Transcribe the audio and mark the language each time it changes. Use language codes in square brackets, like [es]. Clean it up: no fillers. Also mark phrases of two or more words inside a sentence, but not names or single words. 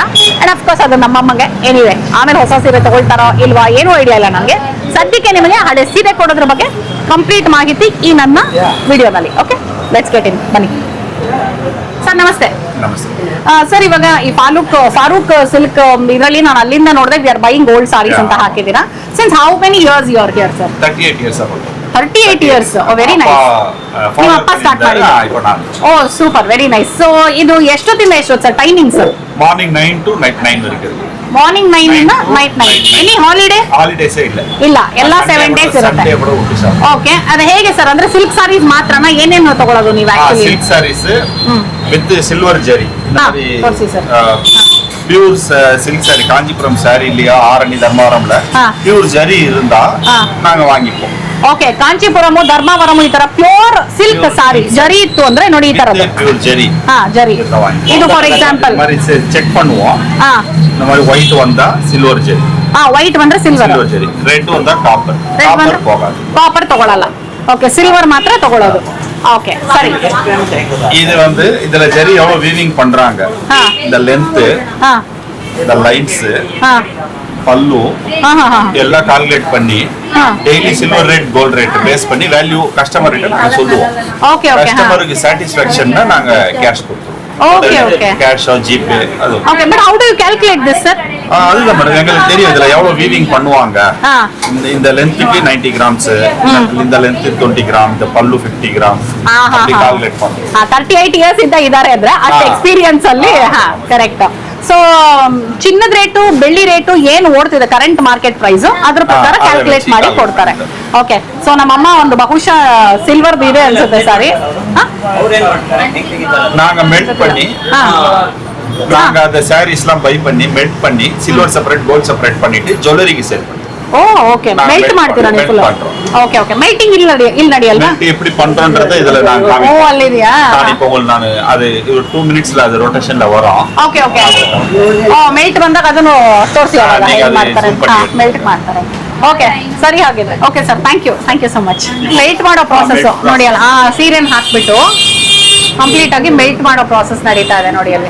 [en] and of course [kn] ಅದು ನಮ್ಮಮ್ಮಗೆ ಏನಿದೆ, ಆಮೇಲೆ ಹೊಸ ಸೀರೆ ತಗೊಳ್ತಾರೋ ಇಲ್ವಾ ಏನೂ ಐಡಿಯಾ ಇಲ್ಲ ನನಗೆ. ಸದ್ಯಕ್ಕೆ ನಿಮಗೆ ಹಳೆ ಸೀರೆ ಕೊಡೋದ್ರ ಬಗ್ಗೆ ಕಂಪ್ಲೀಟ್ ಮಾಹಿತಿ ಈ ನನ್ನ ವಿಡಿಯೋದಲ್ಲಿ. [en] okay, let's get in, [kn] ಬನ್ನಿ. ಸರ್ ನಮಸ್ತೆ. ಸರ್ ಇವಾಗ ಈ ಫಾರೂಕ್ ಸಿಲ್ಕ್ ಇದರಲ್ಲಿ ನಾನು ಅಲ್ಲಿಂದ ನೋಡಿದೆ [en] we are buying old sarees [kn] ಅಂತ ಹಾಕಿದ್ದೀರಾ. [en] since how many years you are here sir? 38 years about. 38 years. very nice. [kn] ನಿಮ್ಮ ಅಪ್ಪ ಸ್ಟಾರ್ಟ್ ಮಾಡಿದ್ರು? [en] oh super, very nice. [kn] ಸೊ ಇದು ಎಷ್ಟೊತ್ತಿಂದ ಎಷ್ಟೊತ್ತು ಸರ್ ಟೈಮಿಂಗ್ಸ್? [en] ಮಾರ್ನಿಂಗ್ 9 to night 9 ವರೆಗೆ. ಮಾರ್ನಿಂಗ್ 9 ಇಂದ ನೈಟ್ 9. any holiday? [kn] ಹಾಲಿಡೇಸ್ ಇಲ್ಲ, ಎಲ್ಲ 7 days ಇರುತ್ತೆ. ಓಕೆ, ಅದು ಹೇಗೆ ಸರ್? ಅಂದ್ರೆ [en] silk sarees [kn] ಮಾತ್ರನಾ? ಏನೇನು ತಗೊಳ್ಳೋದು ನೀವು ಆಕ್ಚುಲಿ? [en] silk sarees with silver zari. [kn] ತೋರಿಸಿ ಸರ್. [en] pure silk saree [ta] காஞ்சிபுரம் சாரி இல்லையா, ஆரணி தர்மாவரம்ல பியூர் ஜரி இருந்தா நாங்க வாங்கிப்போம். [kn] ಓಕೆ, ಕಾಂಚೀಪುರಮು ಧರ್ಮಾವರಮು ಈ ತರ [en] pure silk saree [kn] ಜರಿ ಇತ್ತು ಅಂದ್ರೆ ನೋಡಿ ಈ ತರದ್ದು ಪ್ಯೂರ್ ಜರಿ. ಜರಿ ಇದು [en] for example [ta] ಚೆಕ್ பண்ணுவோம். இந்த மாதிரி ஒயிட் வந்தா சில்வர் ஜரி, [kn] ವೈಟ್ ಬಂದ್ರೆ ಸಿಲ್ವರ್ ಜರಿ, ರೆಡ್ வந்தா ಕಾಪರ್. ಕಾಪರ್ ಹೋಗಲ್ಲ, ಕಾಪರ್ ತಗೊಳ್ಳಲ್ಲ. ಓಕೆ, ಸಿಲ್ವರ್ ಮಾತ್ರ ತಗೊಳ್ಳೋದು. ಓಕೆ ಸರಿ. [ta] இது வந்து இதுல ஜரி எவ்வளவு வீவிங் பண்றாங்க, இந்த லென்த், இந்த லைன்ஸ், பல்லு எல்லாம் கால்குலேட் பண்ணி [en] daily silver rate gold rate base [ta] பண்ணி [en] value customer [ta] கிட்ட நாங்க சொல்லுவோம். ஓகே ஓகே, கஸ்டமருக்கு சாட்டிஸ்ஃபேக்ஷன்னா நாங்க கேஷ் கொடுத்துருவோம். ஓகே ஓகே, [en] cash or GPay அது. [ta] ஓகே, [en] but how do you calculate this sir? [ta] அதுதான் மேடம், எங்களுக்கு தெரியும் இதுல எவ்வளவு வீவிங் பண்ணுவாங்க. இந்த லென்த்துக்கு 90 கிராம்ஸ், இந்த லென்த் 20 கிராம், இந்த பல்லு 50 கிராம் அப்படி கால்குலேಟ್ பண்ணுவோம். [kn] 38 ಇಯರ್ಸ್ ಇಂದ ಇದ್ದಾರೆ ಅಂದ್ರೆ ಅಷ್ಟು ಎಕ್ಸ್ಪೀರಿಯನ್ಸ್ ಅಲ್ಲಿ. ಕರೆಕ್ಟ್. ಸೊ ಚಿನ್ನದ ರೇಟು ಬೆಳ್ಳಿ ರೇಟು ಏನು ಓಡ್ತಿದೆ [en] current market price [kn] ಅದ್ರ ಪ್ರಕಾರ ಕ್ಯಾಲ್ಕುಲೇಟ್ ಮಾಡಿ ಕೊಡ್ತಾರೆ. ಓಕೆ, ಸೊ ನಮ್ಮಮ್ಮ ಒಂದು ಬಹುಶಃ ಸಿಲ್ವರ್ ಇದೆ ಅನ್ಸುತ್ತೆ ಸಾರಿ. [ta] நாங்க மெல்ட் பண்ணி நாங்க அந்த சாரீஸ் எல்லாம் பை பண்ணி மெல்ட் பண்ணி [en] silver separate gold separate [ta] பண்ணிட்டு ஜுவல்லரிக்கு சேல் பண்ணுவோம். [kn] ಓ ಓಕೆ, ಮೆಲ್ಟ್ ಮಾಡ್ತೀರಾ ನೀವು ಫುಲ್? ಓಕೆ ಓಕೆ, ಮೆಲ್ಟಿಂಗ್ ಇಲ್ಲಿ ನಡೆಯಲ್ಲ. [ta] ಮೆಲ್ಟ್ எப்படி பண்றோம்ன்றதை [kn] ಇದೆಲ್ಲ ನಾನು ಓ ಅಲ್ಲಿದೆಯಾ? ನಾನು இப்போ ನಾನು ಅದು 2 minutesல ಅದು ರೋಟೇಷನ್ல ವரும். ಓಕೆ ಓಕೆ, ಓ ಮೆಲ್ಟ್ ಬಂದಾಗ ಅದನ್ನು ತೋರಿಸಿ ಅವಾಗ ಹೇಗೆ ಮಾಡ್ತಾರೆ. ಮೆಲ್ಟ್ ಮಾಡ್ತಾರೆ. ಓಕೆ ಸರಿ, ಹಾಗಿದ್ರೆ ಓಕೆ ಸರ್, [en] thank you so much. [kn] ಮೆಲ್ಟ್ ಮಾಡೋ ಪ್ರಾಸೆಸ್ ನೋಡಿ ಅಲ್ಲ, ಸೀರೆನ ಹಾಕ್ಬಿಟ್ಟು ಕಂಪ್ಲೀಟ್ ಆಗಿ ಮೆಲ್ಟ್ ಮಾಡೋ ಪ್ರಾಸೆಸ್ ನಡೀತಾ ಇದೆ ನೋಡಿ ಅಲ್ಲಿ.